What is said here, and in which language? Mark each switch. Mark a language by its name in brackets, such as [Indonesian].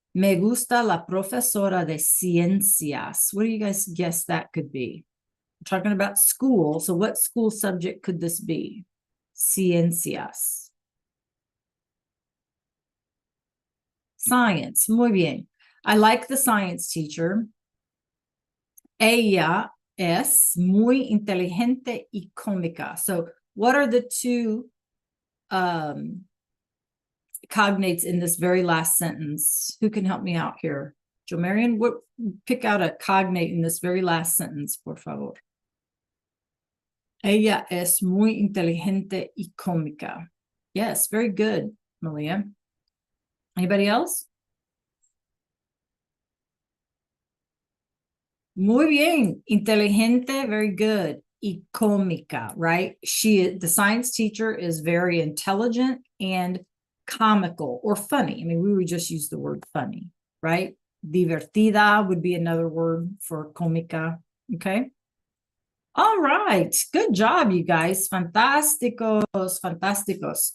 [Spanish] Me gusta la profesora de ciencias. [English] What do you guys guess that could be? We're talking about school. So what school subject could this be? Ciencias. Science. [Spanish] Muy bien. [English] I like the science teacher. [Spanish] Ella es muy inteligente y cómica. [English] So what are the two cognates in this very last sentence? Who can help me out here? Jomarian, what, pick out a cognate in this very last sentence, [Spanish] por favor. Ella es muy inteligente y cómica. [English] Yes, very good, Malia. Anybody else? [Spanish] Muy bien, inteligente, [English] very good. [Spanish] Y cómica, [English] right? The science teacher is very intelligent and comical or funny. I mean, we would just use the word funny, right? Divertida would be another word for cómica, okay? All right, good job, you guys. [Spanish] Fantásticos, fantásticos.